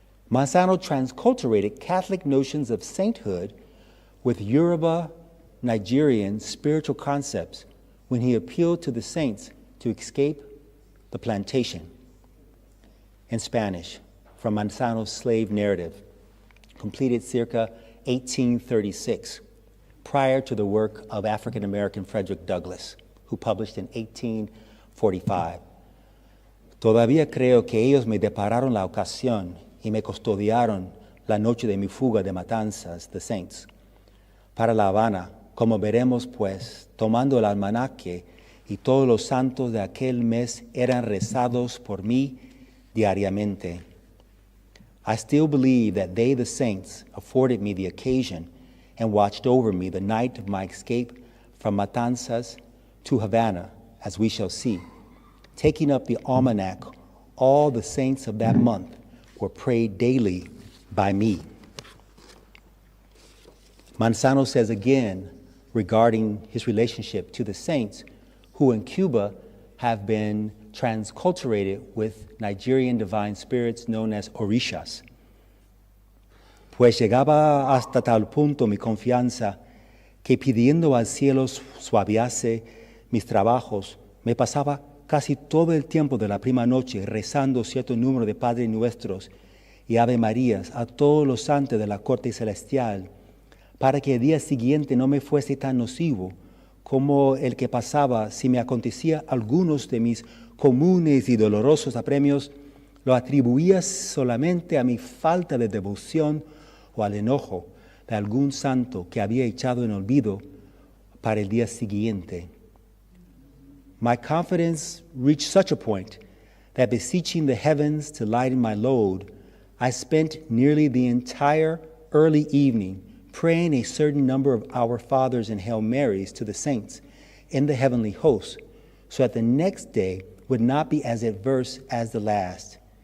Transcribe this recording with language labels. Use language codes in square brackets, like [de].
[en] Manzano transculturated Catholic notions of sainthood with Yoruba, Nigerian spiritual concepts when he appealed to the saints to escape the plantation. In Spanish, from Manzano's slave narrative, completed circa 1836, prior to the work of African-American Frederick Douglass, who published in 1845. [es] Todavía creo que ellos me depararon la ocasión y me custodiaron la noche de mi fuga de matanzas, [en] the saints. [es] Para La Habana, como veremos pues, tomando el almanaque, y todos los santos de aquel mes eran rezados por mí diariamente. [en] I still believe that they, the saints, afforded me the occasion and watched over me the night of my escape from Matanzas to Havana, as we shall see. Taking up the almanac, all the saints of that month were prayed daily by me. Manzano says again regarding his relationship to the saints who in Cuba have been transculturated with Nigerian divine spirits known as orishas. [es] Pues llegaba hasta tal punto mi confianza que pidiendo al cielo suaviase mis trabajos, me pasaba casi todo el tiempo de la prima noche rezando cierto número de Padres Nuestros y Ave Marías a todos los santos de la corte celestial, para que el día siguiente no me fuese tan nocivo como el que pasaba si me acontecía algunos de mis comunes y dolorosos apremios, lo atribuía solamente a mi falta de devoción o al enojo de algún santo que había echado en olvido para el día siguiente. [en] My confidence reached such a point that beseeching the heavens to lighten my load, I spent nearly the entire early evening praying a certain number of Our Fathers and Hail Marys to the saints in the heavenly hosts, so that the next day would not be as adverse as the last.